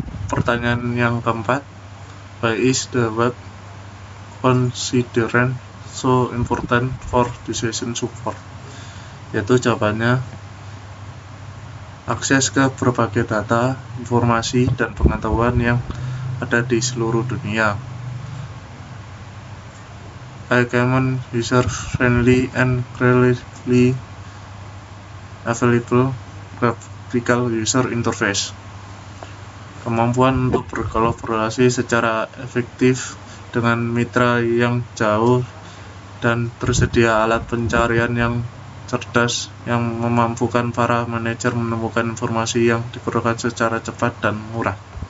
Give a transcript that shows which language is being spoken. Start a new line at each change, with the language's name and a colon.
Indonesian: Pertanyaan yang keempat,
English: why is the web considered so important for decision support?
Indonesian: Yaitu jawabannya akses ke berbagai data, informasi, dan pengetahuan yang ada di seluruh dunia.
English: A common, user-friendly, and reliably available graphical user interface.
Indonesian: Kemampuan untuk berkolaborasi secara efektif dengan mitra yang jauh dan tersedia alat pencarian yang cerdas yang memampukan para manajer menemukan informasi yang diperlukan secara cepat dan murah.